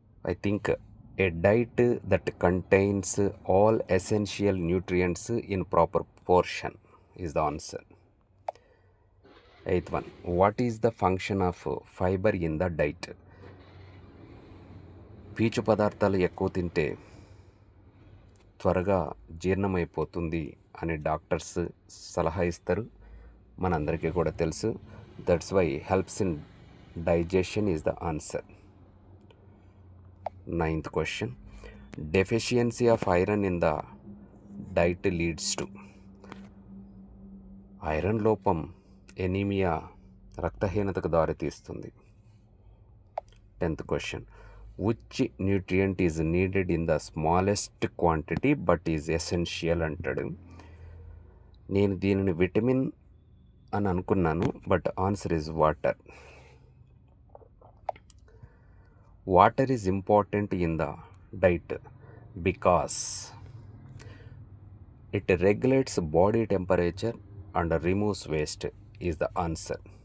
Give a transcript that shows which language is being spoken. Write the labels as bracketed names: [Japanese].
[English] I think a diet that contains all essential nutrients in proper portion is the answer. Eighth one, what is the function of fiber in the diet? [Telugu] పీచు పదార్థాలు ఎక్కువ తింటే త్వరగా జీర్ణమైపోతుంది అని doctors సలహా ఇస్తారు, మనందరికీ కూడా తెలుసు. [English] That's why helps in digestion is the answer. Ninth question, deficiency of iron in the diet leads to? [Telugu] Iron లోపం ఎనీమియా, రక్తహీనతకు దారితీస్తుంది. [English] 10th question, which nutrient is needed in the smallest quantity but is essential [Telugu] అంటాడు. నేను దీనిని vitamin అని అనుకున్నాను, [English] But answer is water. Water is important in the diet because it regulates body temperature and removes waste is the answer.